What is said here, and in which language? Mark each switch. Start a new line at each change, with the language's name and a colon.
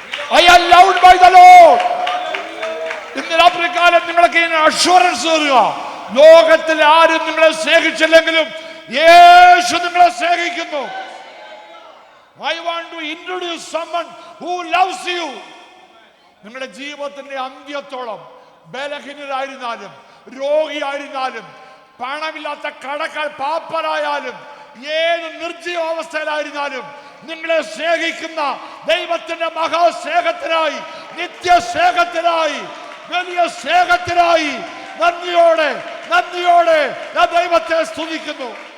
English: I am loved by the Lord.
Malayalam: ഇന്ന് രാത്രികാലം നിങ്ങൾക്ക് assurance തരിക, ലോകത്തിൽ ആരും നിങ്ങളെ സ്നേഹിച്ചില്ലെങ്കിലും യേശു നിങ്ങളെ സ്നേഹിക്കുന്നു.
English: I want to introduce someone who loves you.
Malayalam: നിങ്ങളുടെ ജീവിതത്തിന്റെ അന്ത്യത്തോളം ബലഹീനരായിരുന്നാലും, രോഗിയായിരുന്നാലും, പണമില്ലാത്ത കടക്കാർ പാപ്പരായാലും, ഏത് നിർജീവാവസ്ഥയിലായിരുന്നാലും നിങ്ങളെ സ്നേഹിക്കുന്ന ദൈവത്തിന്റെ മഹാസ്നേഹത്തിനായി, നിത്യസ്നേഹത്തിനായി, വലിയ സ്നേഹത്തിനായി നന്ദിയോടെ ഞാൻ ദൈവത്തെ സ്തുതിക്കുന്നു.